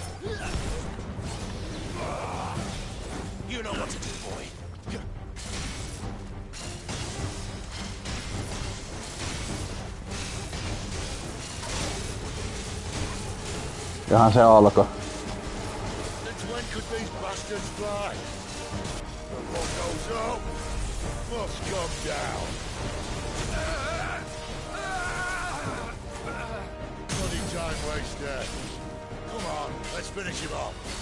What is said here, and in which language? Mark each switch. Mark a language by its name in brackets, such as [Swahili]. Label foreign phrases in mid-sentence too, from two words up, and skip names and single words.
[English] You know what to do, boy. [Finnish] Johan se alkoi. [English] Since when could these bastards fly? And what goes up must come down. Bloody time waster. Come on, let's finish him off.